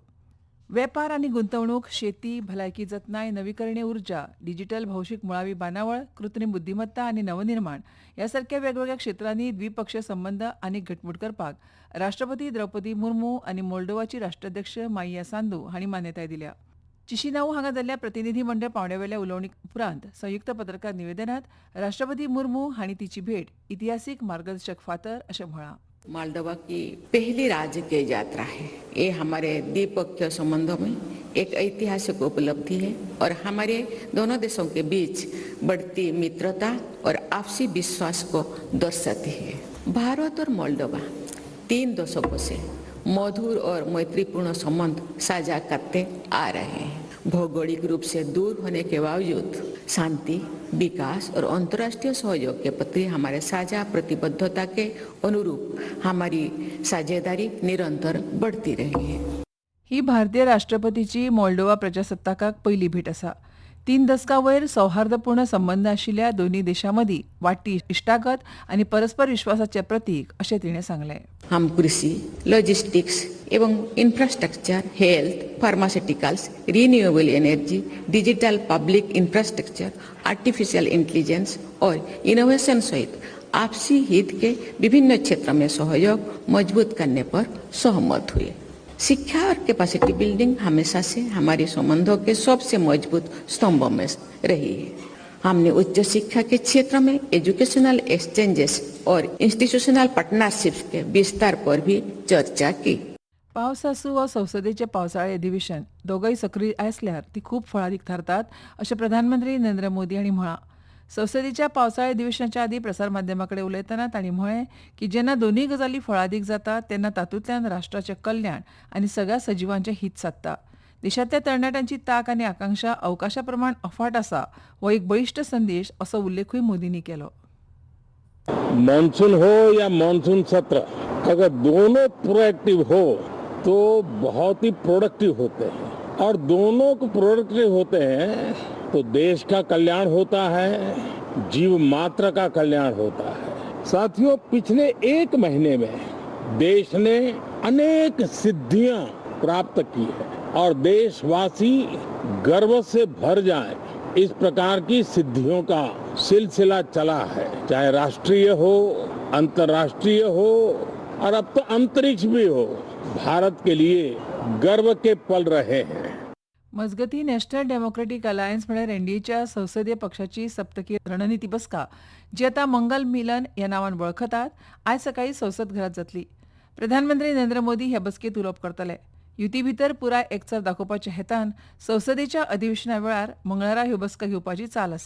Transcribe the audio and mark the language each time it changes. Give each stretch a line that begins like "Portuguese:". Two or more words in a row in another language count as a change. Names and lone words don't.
Konkani: वेपार आनी गुंतवणूक, शेती, भलायकी जतनाय, नवीकरणीय उर्जा, डिजिटल भौशीक मुळावी बांदावळ, कृत्रीम बुद्धिमत्ता आनी नवनिर्माण ह्या सारक्या वेगवेगळ्या क्षेत्रांनी द्विपक्षीय संबंद आनीक घटमूट करपाक राष्ट्रपती द्रौपदी मुर्मू आनी मोल्डोवाची राष्ट्राध्यक्ष माइया सांदू हांणी मान्यताय दिल्या. चिशिनाऊ हांगा जाल्ल्या प्रतिनिधी मंडळ पावण्यावेल्या उलोवणी उपरांत संयुक्त पत्रकार निवेदनात राष्ट्रपती मुर्मू हांणी तिची भेट इतिहासीक मार्गदर्शक फातर अशें म्हळां.
Hindi: मोल्डोवा की पहली राजकीय यात्रा है. ये हमारे द्विपक्षीय संबंधों में एक ऐतिहासिक उपलब्धि है और हमारे दोनों देशों के बीच बढ़ती मित्रता और आपसी विश्वास को दर्शाती है. भारत और मोल्डोवा 3 दशकों से मधुर और मैत्रीपूर्ण संबंध साझा करते आ रहे हैं. भौगोलिक रूप से दूर होने के बावजूद शांति, विकास और अंतर्राष्ट्रीय सहयोग के प्रति हमारे साझा प्रतिबद्धता के अनुरूप हमारी साझेदारी निरंतर बढ़ती रही है.
Konkani: ही भारतीय राष्ट्रपतीची मोल्डोवा प्रजासत्ताकाक पयली भेट आसा. 3 दशकां वयर सौहार्दपूर्ण संबंद आशिल्ल्या दोन्ही देशां मदीं वाडटी इश्टागत आनी परस्पर विश्वासाचें प्रतीक अशें तिणें सांगलें.
Hindi: हम कृषि, लॉजिस्टिक्स एवं
English: infrastructure, health, pharmaceuticals, renewable energy, digital public infrastructure, artificial intelligence
Hindi: और इनोवेशन सहित आपसी हित के विभिन्न क्षेत्रों में सहयोग मजबूत करने पर सहमत हुए. शिक्षा और
English: capacity building
Hindi: हमेशा से हमारे संबंधों के सबसे मजबूत स्तंभों में रही है. हमने उच्च शिक्षा के क्षेत्र में
English: educational exchanges
Hindi: और
English: institutional partnerships
Hindi: के विस्तार पर भी चर्चा की.
Konkani: पावस आसूं वा संसदेचें पावसाळें अधिवेशन दोगूय सक्रीय आसल्यार ती खूब फळादीक थारतात अशें प्रधानमंत्री नरेंद्र मोदी हांणी म्हळां. संसदेच्या पावसाळी अधिवेशनाच्या आदीं प्रसारमाध्यमां कडेन उलयतना तांणी म्हळें की जेन्ना दोनूय गजाली फळादीक जातात तेन्ना तातूंतल्यान राष्ट्राचें कल्याण आनी सगळ्या सजीवांचें हित सादता. देशांतल्या तरणाट्यांची तांक आनी आकांक्षा अवकाशा प्रमाण अफाट आसा हो एक बळिश्ट संदेश असो उल्लेखूय मोदींनी केलो.
Hindi: मानसून हो या मानसून सत्र अगर दोनों प्रोएक्टिव हो तो बहुत ही प्रोडक्टिव होते हैं और दोनों को प्रोडक्टिव होते हैं तो देश का कल्याण होता है, जीव मात्र का कल्याण होता है. साथियों, पिछले 1 महीने में देश ने अनेक सिद्धियां प्राप्त की है और देशवासी गर्व से भर जाएं इस प्रकार की सिद्धियों का सिलसिला चला है. चाहे राष्ट्रीय हो, अंतर्राष्ट्रीय हो और अब तो अंतरिक्ष भी हो, भारत के लिए गर्व के पल रहे हैं.
Konkani: मजगती नॅशनल डेमोक्रेटीक अलायन्स म्हळ्यार एनडीएच्या संसदीय पक्षाची सप्तकी रणनीती बसका जी आतां मंगल मिलन ह्या नांवान वळखतात आयज सकाळीं संसद घरांत जातली. प्रधानमंत्री नरेंद्र मोदी ह्या बसकेंत उलोवप करतले. युती भितर पुराय एकचार दाखोवपाच्या हेतान संसदेच्या अधिवेशना वेळार मंगळारा ह्यो बसका घेवपाची चाल आसा.